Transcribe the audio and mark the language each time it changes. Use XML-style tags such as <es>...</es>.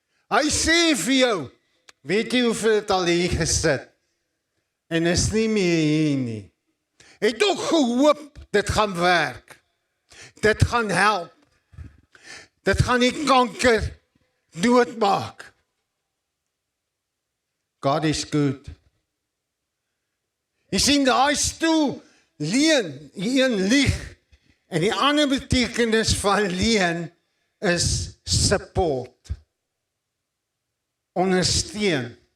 <af>Hy sê vir jou, weet jy hoeveel het al hier gesit? En is nie meer hier nie. Het ook gehoop, dit gaan werk. Dit gaan help. Dit gaan die kanker doodmaak.</af> <en>God is good.</en> <af>Jy sien, daai stoel, leun, die een lieg, en die ander betekenis van leun is support. Ondersteun.</af>